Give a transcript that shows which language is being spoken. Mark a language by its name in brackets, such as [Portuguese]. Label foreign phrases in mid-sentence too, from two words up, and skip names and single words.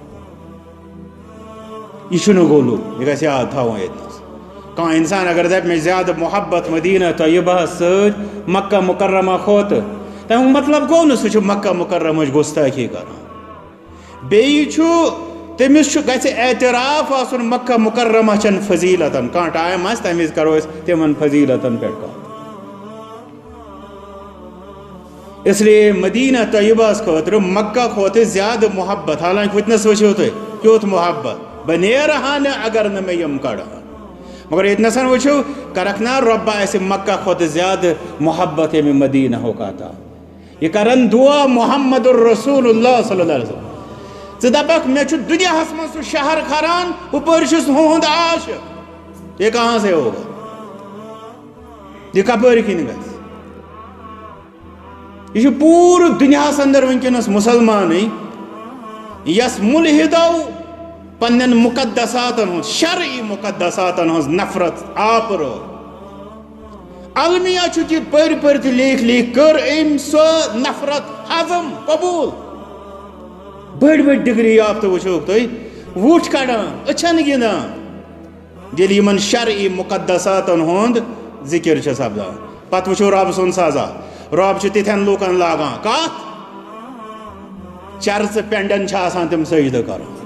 [Kashmiri] یہ چھُنہٕ غلو یہ گژھِ یاد تھاوُن ییٚتنس کانٛہہ انسان اگر دپہِ مےٚ زیادٕ محبت مدینہ طیبہس سۭتۍ مکہ مکرمہ کھۄتہٕ تمیُک مطلب گوٚو نہٕ سُہ چھُ مکہ مکرمٕچ گُستٲخی کران بیٚیہِ چھُ تٔمِس چھُ گژھِ اعتراف آسُن مکہ مکرمہ چٮ۪ن فضیٖلتن کانٛہہ ٹایم آسہِ تمہِ وِزِ کرو أسۍ تِمن فضیٖلتن پٮ۪ٹھ کتھ اس لیے مدینہ طیبہس خٲطرٕ مکہ کھۄتہٕ زیادٕ محبت حالانکہِ وٕنۍکٮ۪نس وٕچھِو تُہۍ کیُتھ محبت بہٕ نیرٕ ہا نہٕ اگر نہٕ مےٚ یِم کڑہان مگر ییٚتنس وٕچھِو کرکھ نا رۄبہ اَسہِ مکہ کھۄتہٕ زیادٕ محبت ییٚمہِ مدینہُک عطا یہ کرن دعا [Arabic] محمد الرسول اللہ صلی اللہ علیہ وسلم [Kashmiri] ژٕ دپکھ مےٚ چھُ دُنیاہس منٛز سُہ شہر کھران ہُپٲرۍ چھُس ہُہُنٛد عاشق [Urdu] یہ کہاں سے ہوگا [Kashmiri] یہ کپٲرۍ کِنۍ گژھِ یہ چھُ پوٗرٕ دُنیاہس اندر وٕنکٮ۪نس مُسلمانٕے یس مُلحِدو پننٮ۪ن مُقدساتن ہٕنٛز شرعی مُقدساتن ہٕنٛز نفرت آپرٲو المیہ چھُ کہ پٔرۍ پٔرۍ تہِ لیٖکھ لیٖکھ کٔر أمۍ سۄ نفرت ہضم قبوٗل بڑ بڑ ڈگری یافتہ وچھوک تھی ووٹ کڑان اچھن گندان ییٚلہِ یِمن شرعی مقدساتن ہُنٛد ذکر چھُ سپدان پتہٕ وٕچھو رب سُنٛد سزا رب چھُ تِتھٮ۪ن لوٗکن لاگان کتھ چرژٕ پٮ۪نڈن چھِ آسان تِم سجدٕ کران